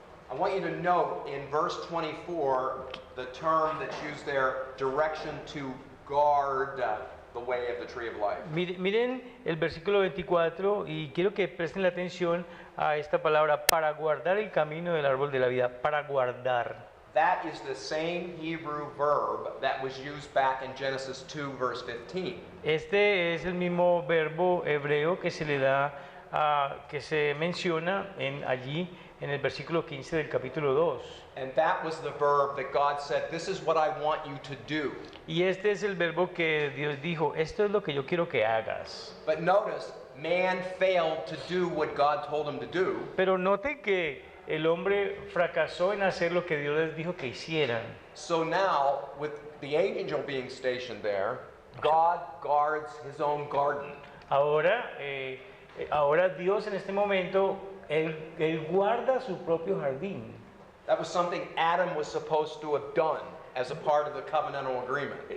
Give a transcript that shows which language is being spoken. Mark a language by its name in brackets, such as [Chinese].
[English] I want you to note in verse 24 the term that's used there, direction to guard the way of the tree of life. [Spanish] Miren el versículo 24 y quiero que presten la atención a esta palabra, para guardar el camino del árbol de la vida, para guardar. [English] That is the same Hebrew verb that was used back in Genesis 2 verse 15. [Spanish] Este es el mismo verbo hebreo que se le da, que se menciona allí en el versículo 15 del capítulo 2. [English] And that was the verb that God said, this is what I want you to do. [Spanish] Y este es el verbo que Dios dijo, esto es lo que yo quiero que hagas. [English] But notice, man failed to do what God told him to do. [Spanish] Pero note que el hombre fracasó en hacer lo que Dios les dijo que hicieran. [English] So now, with the angel being stationed there, God guards his own garden. [Spanish] Ahora Dios en este momento, él guarda su propio jardín. [English] That was something Adam was supposed to have done as a part of the covenantal agreement.